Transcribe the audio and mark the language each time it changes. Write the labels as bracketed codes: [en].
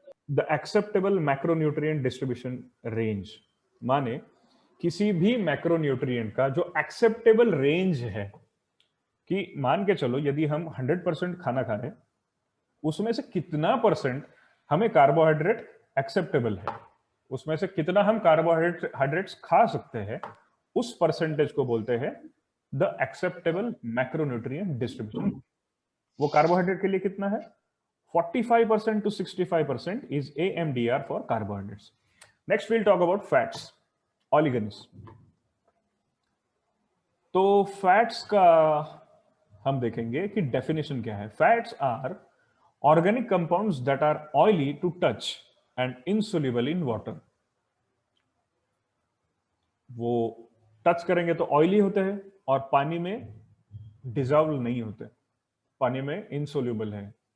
[en] the acceptable macronutrient distribution range [hi] माने किसी भी मैक्रोन्यूट्रिएंट का जो एक्सेप्टेबल रेंज है, कि मान के चलो यदि हम 100% खाना खा रहे हैं, उसमें से कितना परसेंट हमें कार्बोहाइड्रेट एक्सेप्टेबल है, उसमें से कितना हम कार्बोहाइड्रेट्स खा सकते हैं, उस परसेंटेज को बोलते हैं [en] The acceptable macronutrient distribution. [hi] वो कार्बोहाइड्रेट के लिए कितना है? [en] 45% to 65% is AMDR for carbohydrates. Next we'll talk about fats, oligons. [hi] तो फैट्स का हम देखेंगे कि डेफिनेशन क्या है। [en] Fats are organic compounds that are oily to touch and insoluble in water. [hi] वो टच करेंगे तो ऑयली होते हैं और पानी में डिजॉल्व नहीं होते, पानी में इनसोल्यूबल है।